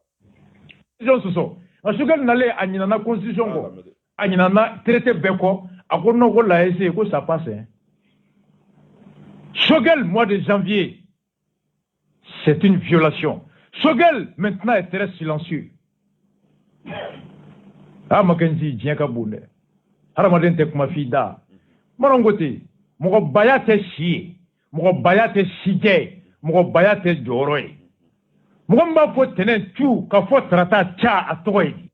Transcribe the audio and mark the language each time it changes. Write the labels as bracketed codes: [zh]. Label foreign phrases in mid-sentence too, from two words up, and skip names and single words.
[bm] Sɔsɔ a Choguel nalen a ɲinana constitution kɔ. A ɲinana traité bɛɛ kɔ a ko non ko l'AEC ko [fr] ça passe hein. Choguel mois de janvier c'est une violation. Choguel maintenant est très silencieux. [bm] Ah Makenzi diɲɛ ka bon dɛ hadamaden tɛ kuma f'i da Manon ko ten mɔgɔ baya tɛ si ye mɔgɔ baya tɛ sijɛ ye mɔgɔ baya tɛ jɔyɔrɔ ye mɔgɔ min b'a fɔ tɛnɛn tu ka fɔ tarata ca a tɔgɔ ye.